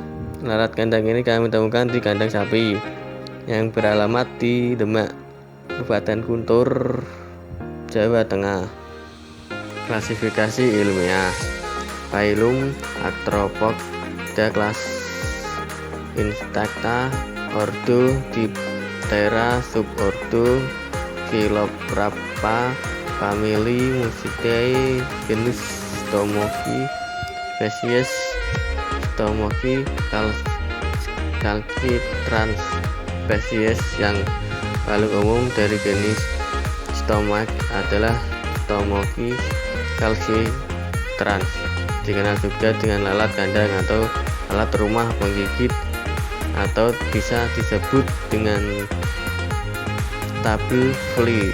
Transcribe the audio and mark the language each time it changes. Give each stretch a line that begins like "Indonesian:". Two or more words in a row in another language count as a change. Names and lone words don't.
Indonesian: Lalat kandang ini kami temukan di kandang sapi yang beralamat di Demak, Kabupaten Guntur, Jawa Tengah. Klasifikasi ilmiah: Phylum Arthropoda, kelas Insecta, ordo Diptera, subordo Chiloprapa, famili Musidae, genus Stomochi, spesies Stomochi calcitrans. Spesies yang paling umum dari jenis Stomach adalah Stomochi calcitrans. Dikenal juga dengan lalat kandang atau lalat rumah penggigit, atau bisa disebut dengan
English: stable flea.